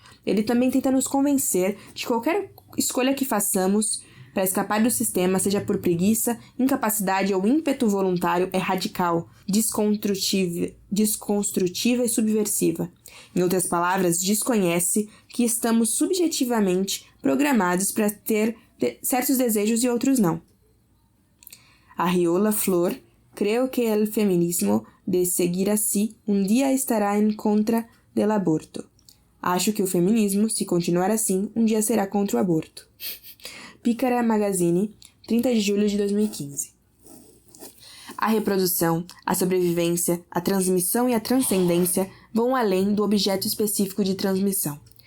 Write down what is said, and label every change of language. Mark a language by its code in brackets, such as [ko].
[pt] Ele também tenta nos convencer de que qualquer escolha que façamos para escapar do sistema, seja por preguiça, incapacidade ou ímpeto voluntário, é radical, desconstrutiva e subversiva. Em outras palavras, desconhece que estamos subjetivamente programados para ter certos desejos e outros não. [es] Arriola Flor, creo que el feminismo de seguir así un día estará en contra del aborto. [pt] Acho que o feminismo, se continuar assim, um dia será contra o aborto. Pícara Magazine, 30 de julho de 2015. A reprodução, a sobrevivência, a transmissão e a transcendência vão além do objeto específico de transmissão.